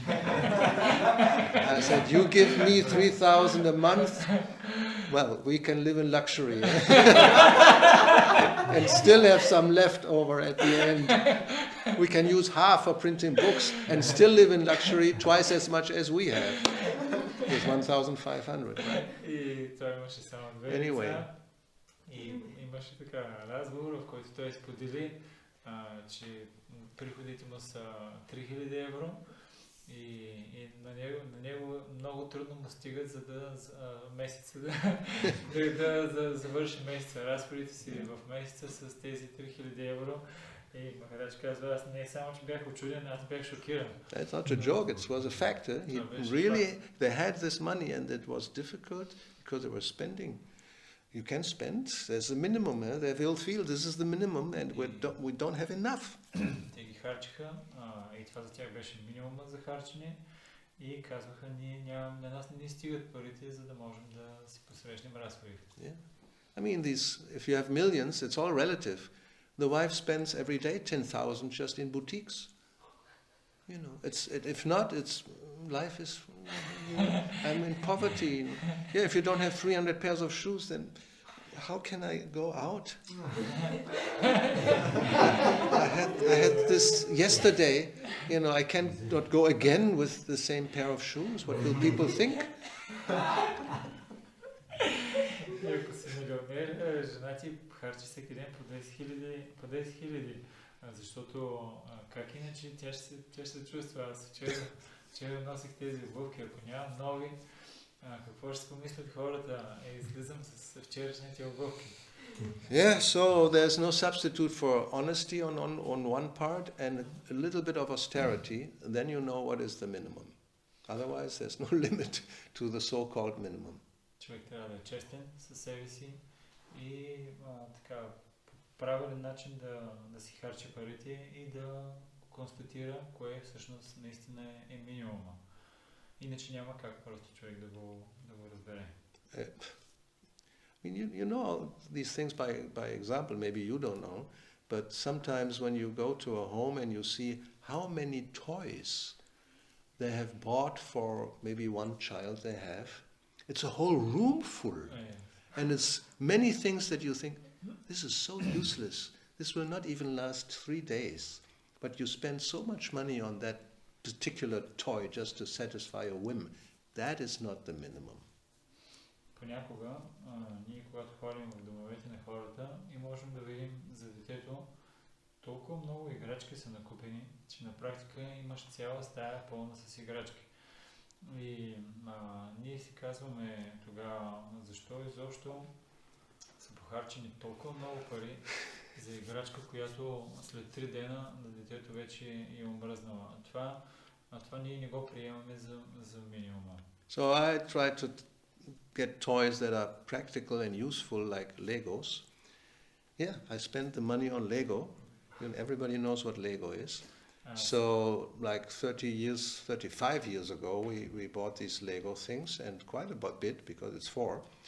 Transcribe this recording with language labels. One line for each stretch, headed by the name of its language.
English: I said, you give me 3,000 a month, well, we can live in luxury and still have some left over at the end. We can use half for printing books and still live in luxury twice as much as we have. It's 1,500, right?
Bulgarian: И той имаше само две
English: Anyway.
Bulgarian: И имаше така разговор, в който той сподели, че приходите му са 3000 евро и на него много трудно му стигат, за да месеца да завърши месеца, разходите си в месеца с тези 3000 евро. И Махарадж казва, аз не само, че бях очуден, аз бях шокиран.
English: That's not a joke, it was a fact. They had this money and it was difficult because they were spending. You can spend, there's a minimum, they will feel this is the minimum and we don't have enough.
Bulgarian: Те ги харчиха и това за тях беше минимума за харчене и казваха, на нас не ни стигат парите, за да можем да си посрещнем разходите.
English: Yeah. I mean, if you have millions, it's all relative. The wife spends every day 10,000 just in boutiques. If not, life is, I'm in poverty. Yeah, if you don't have 300 pairs of shoes, then how can I go out? I had this yesterday, I cannot go again with the same pair of shoes. What will people think?
Bulgarian: Ако си милионер, жена ти харчи всеки ден по 10 хиляди, защото как иначе тя ще се чувства. Аз вчера носих тези обувки, ако нямам нови, какво ще си помислят хората? Излизам с вчерашните обувки.
English: Yeah, so there's no substitute for honesty on one part and a little bit of austerity, then you know what is the minimum. Otherwise there's no limit to the so-called minimum.
Bulgarian: Човек трябва да е честен със себе си и така правилен начин да си харчи парите и да констатира кое всъщност наистина е минимума. Иначе няма как просто човек да го разбере.
English: I mean, you know these things by example, maybe you don't know, but sometimes when you go to a home and you see how many toys they have bought for maybe one child they have, it's a whole room full. And it's many things that you think, this is so useless, this will not even last 3 days, but you spend so much money on that particular toy just to satisfy a whim. That is not the minimum.
Bulgarian: Понякога ние, когато ходим в домовете на хората и можем да видим за детето, толкова много играчки са накупени, че на практика имаш цяла стая пълна с играчки. И ние си казваме тогава, защо изобщо са похарчени толкова много пари за играчка, която след 3 дена на детето вече е омръзнала. Това ние не го приемаме за минимума.
English: So I try to get toys that are practical and useful like Legos. Yeah, I spend the money on Lego. Everybody knows what Lego is. So like 35 years ago we bought these Lego things and quite a bit because it's 4.